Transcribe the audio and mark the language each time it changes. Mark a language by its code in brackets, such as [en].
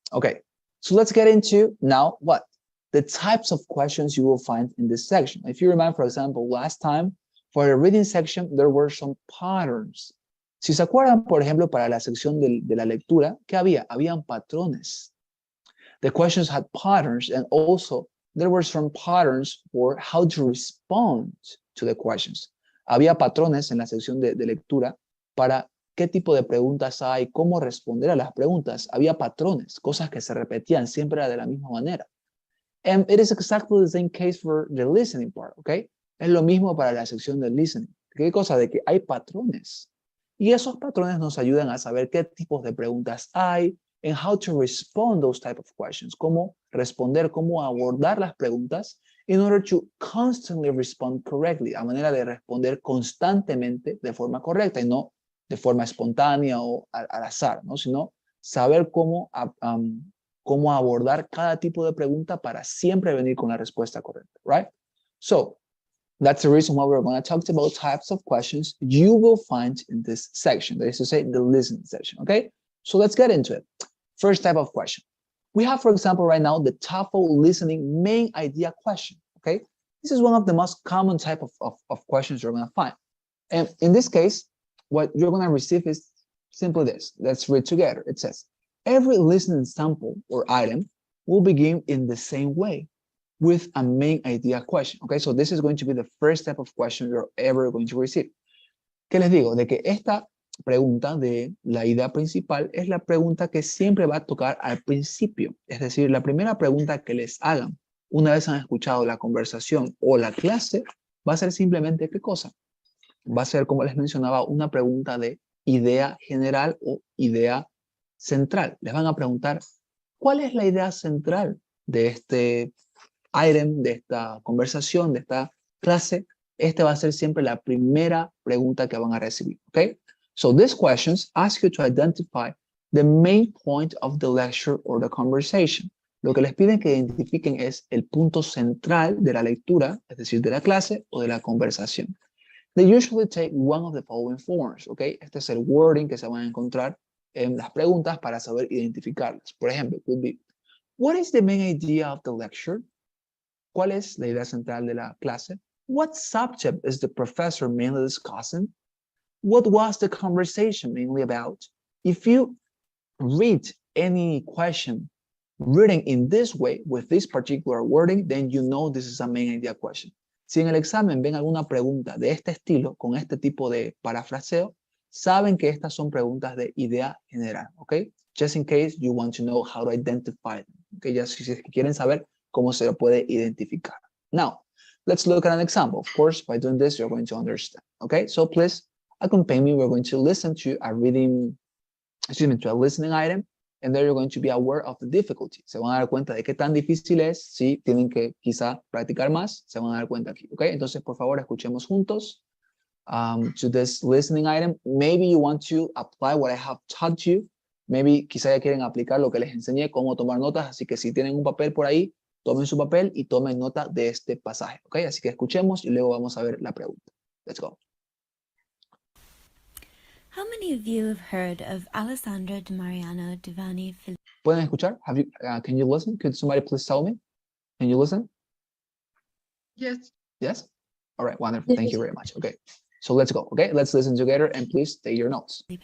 [en] Okay, so let's get into now what? The types of questions you will find in this section. If you remember, for example, last time, for the reading section, there were some patterns. [es] Si se acuerdan, por ejemplo, para la sección de la lectura, ¿qué había? Habían patrones. [en] The questions had patterns, and also there were some patterns for how to respond to the questions. [es] Había patrones en la sección de lectura para qué tipo de preguntas hay, cómo responder a las preguntas. Había patrones, cosas que se repetían siempre de la misma manera. [en] And it is exactly the same case for the listening part, ¿ok? [es] Es lo mismo para la sección del listening. ¿Qué cosa? De que hay patrones. Y esos patrones nos ayudan a saber qué tipos de preguntas hay [en] and how to respond those type of questions. [es] Cómo responder, cómo abordar las preguntas [en] in order to constantly respond correctly. [es] A manera de responder constantemente de forma correcta y no de forma espontánea o al azar, ¿no? Sino saber cómo abordar cada tipo de pregunta para siempre venir con la respuesta correcta, right? [en] So, that's the reason why we're going to talk about types of questions you will find in this section. That is to say, the listening section, okay? So let's get into it. First type of question. We have, for example, right now, the TOEFL listening main idea question, okay? This is one of the most common type of questions you're going to find. And in this case, what you're going to receive is simply this. Let's read together. It says, every listening sample or item will begin in the same way with a main idea question. Okay, so this is going to be the first type of question you're ever going to receive. [es] ¿Qué les digo? De que esta pregunta de la idea principal es la pregunta que siempre va a tocar al principio. Es decir, la primera pregunta que les hagan una vez han escuchado la conversación o la clase va a ser simplemente ¿qué cosa? Va a ser, como les mencionaba, una pregunta de idea general o idea central. Les van a preguntar, ¿cuál es la idea central de este item, de esta conversación, de esta clase? Esta va a ser siempre la primera pregunta que van a recibir, ¿ok? [en] So these questions ask you to identify the main point of the lecture or the conversation. [es] Lo que les piden que identifiquen es el punto central de la lectura, es decir, de la clase o de la conversación. [en] They usually take one of the following forms, ¿ok? [es] Este es el wording que se van a encontrar en las preguntas para saber identificarlas. Por ejemplo, [en] could be, what is the main idea of the lecture? [es] ¿Cuál es la idea central de la clase? [en] What subject is the professor mainly discussing? What was the conversation mainly about? If you read any question written in this way, with this particular wording, then you know this is a main idea question. [es] Si en el examen ven alguna pregunta de este estilo, con este tipo de parafraseo, saben que estas son preguntas de idea general, ¿ok? [en] Just in case you want to know how to identify them, ¿ok? [es] Ya si quieren saber cómo se lo puede identificar. [en] Now, let's look at an example. Of course, by doing this, you're going to understand, ¿ok? So please accompany me. We're going to listen to a reading, to a listening item, and there you're going to be aware of the difficulty. [es] Se van a dar cuenta de qué tan difícil es, si tienen que quizá practicar más, se van a dar cuenta aquí, ¿ok? Entonces, por favor, escuchemos juntos [en] to this listening item. Maybe you want to apply what I have taught you. [es] Maybe quizá ya quieren aplicar lo que les enseñé, cómo tomar notas, así que si tienen un papel por ahí, tomen su papel y tomen nota de este pasaje, ¿ok? Así que escuchemos y luego vamos a ver la pregunta. [en] Let's go. How many of you have heard of Alessandro de Mariano Divani Filippi? [es] ¿Pueden escuchar? [en] Can you listen? Could somebody please tell me? Can you listen? Yes. Yes? All right, wonderful. Thank you very much. Okay, so let's go. Okay, let's listen together and please take your notes.